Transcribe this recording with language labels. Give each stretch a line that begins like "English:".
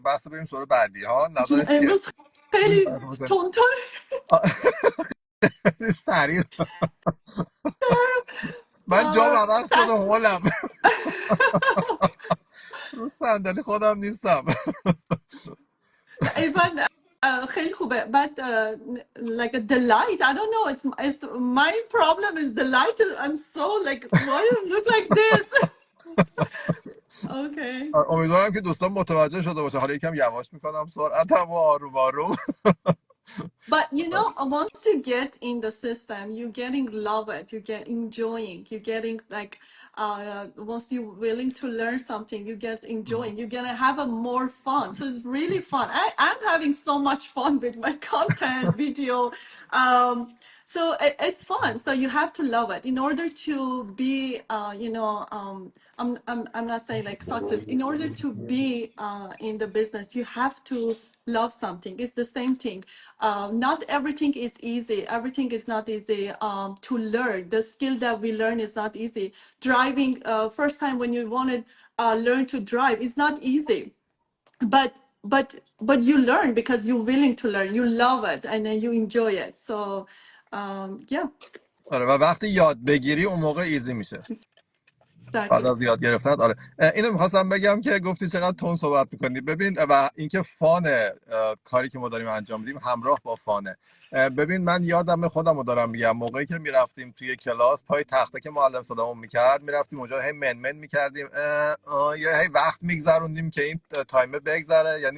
Persian: بحث بریم سوال بعدی ها. جون نظرت چیه؟ امروز خیلی تون سریع من جام عوض شده هولم رو صندلی خودم نیستم.
English: even
Persian: خیلی خوبه
English: but like the light I don't know, it's my problem is the light I'm so like why do you look like this. Okay.
Persian: امیدوارم که دوستان متوجه شده باشه. حالا یکم یواش میکنم سرعتم و آروم آروم.
English: But you know, once you get in the system, you're getting love it, you get enjoying, you're getting like, once you're willing to learn something, you get enjoying, you're gonna have a more fun. So it's really fun. I'm having so much fun with my content, video. So it's fun. So you have to love it in order to be, I'm not saying like success. In order to be in the business, you have to love something. It's the same thing. Not everything is easy. Everything is not easy to learn. The skill that we learn is not easy. Driving, first time when you want to learn to drive, it's not easy. But but you learn because you're willing to learn. You love it and then you enjoy it. So yeah,
Persian: آره و وقتی یاد بگیری اون موقع ایزی میشه. بعد
English: exactly.
Persian: از یاد گرفتن. آره اینو میخواستم بگم که گفتی چقدر تون صحبت میکنی. ببین و اینکه فانه کاری که ما داریم انجام میدیم همراه با فانه. ببین من یادم خودم رو دارم میگم موقعی که میرفتیم توی کلاس پای تخته که معلم صدامون میکرد میرفتیم اونجا هی منمن میکردیم یا هی وقت میگذروندیم که این تایمر بگذره.